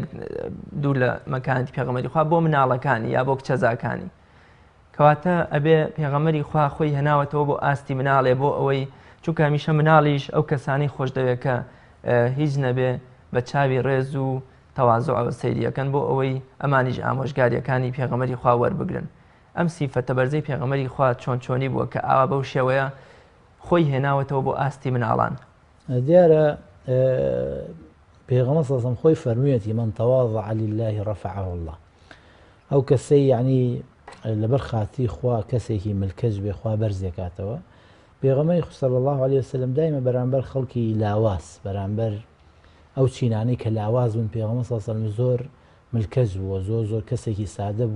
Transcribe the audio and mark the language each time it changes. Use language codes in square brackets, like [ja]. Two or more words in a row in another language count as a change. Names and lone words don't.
[ckb] دوور لە مەکانەتی پێغەمبەری خوا بۆ مناڵەکانی یا بۆ کچەزاکانی کەواتە ئەبێ پێغەمبەری خوا خۆی هێناوەتەوە بۆ ئاستی مناڵێ بۆ ئەوەی چونکە هەمیشە مناڵیش ئەو کەسانی خۆش دەوێت کە هیچ نەبێ بە چاوی ڕێز و تەواضع سەیریەکەن بۆ ئەوەی ئەمانیش ئامۆژگاریەکانی پێغەمبەری خوا وەربگرن ئەم سیفەتە بەرزەی پێغەمبەری خوا چۆن چۆنی بووە کە ئاوا بەو شێوەیە خۆی هێناوەتەوە بۆ ئاستی مناڵان دیارە پێغەمبەر [ar] صلی الله علیه و سلم [ckb] خۆی فەرموویەتی [ar] من تواضع لله رفعه الله [ckb] ئەو کەسەی یعنی لەبەر خاتی خوا کەسێکی ملکەج بێ خوا بەرزێکاتەوە پێغەمبەری [ar] صلی الله علیه و سلم [ckb] دایمە بەرامبەر خەڵکی لاواز بەرامبەر ئەو چینانەی کە لاواز بوون پێغەمبەر [ar] صلی الله علیه و سلم [ckb] زۆر ملکەج بووە زۆر کەسێکی سادە بووە